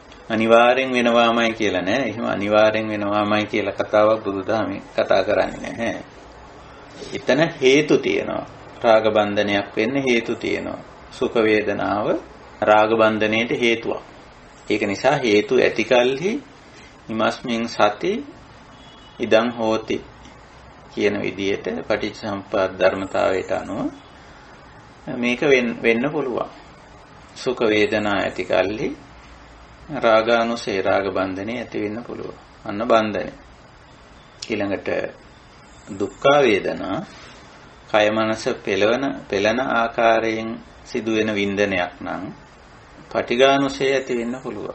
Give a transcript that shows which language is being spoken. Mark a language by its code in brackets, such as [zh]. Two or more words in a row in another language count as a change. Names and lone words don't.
[si] අනිවාර්යෙන් වෙනවාමයි කියලා නෑ. එහෙම අනිවාර්යෙන් වෙනවාමයි කියලා කතාවක් බුදුදහමේ කතා කරන්නේ නැහැ. එතන හේතු තියෙනවා. රාග බන්ධනයක් වෙන්න හේතු තියෙනවා. සුඛ වේදනාව රාග බන්ධනයේට හේතුවක්. ඒක නිසා හේතු ඇතිකල්හි [pi] ඉමස්මින් සති ඉදං හෝති [si] කියන විදිහට පටිච්චසමුප්පාද ධර්මතාවයට අනුව මේක වෙන්න පුළුවන්. සුඛ වේදනා ඇතිකල්හි රාගානුසේ රාග බන්ධනේ ඇති වෙන්න පුළුවන්. අන්න බන්ධනේ. ඊළඟට දුක්ඛ වේදනා කය මනස පෙළන ආකාරයෙන් සිදුවෙන වින්දනයක් නම් පටිඝානුසේ ඇති වෙන්න පුළුවන්.